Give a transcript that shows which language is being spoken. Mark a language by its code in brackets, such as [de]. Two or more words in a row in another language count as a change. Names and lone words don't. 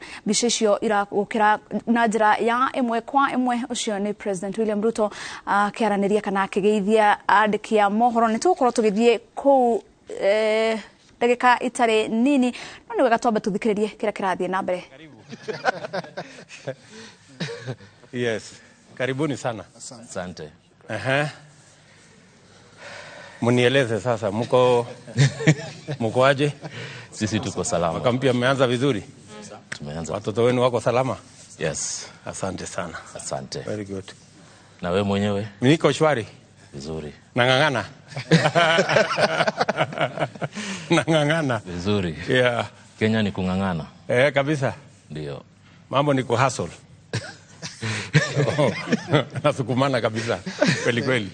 [ki] Mbica icio iragukira na njira ya imwe kwa imwe. Ucio ni President William Ruto akiaraniria kana akigeithia andiki ya mohoro. Ni tukorwo tugithie ku ndagika itari nini no ni wega twambe tuthikiririe kira kirathie na mbere. [en] Yes, [sw] karibuni sana. Asante. Munieleze sasa mko aje? Sisi tuko salama. Mwaka mpya mmeanza vizuri? Tumeanza. Watoto wenu wako salama? [en] Yes. [sw] Asante sana. Asante. [en] Very good. [sw] Na wewe mwenyewe? Niko shwari. Vizuri. Nangangana. Nangangana. Vizuri. [en] Yeah. [sw] Kenya ni kungangana. Kabisa. Ndio. Mambo ni kuhustle. Nasukumana kabisa. Kweli kweli.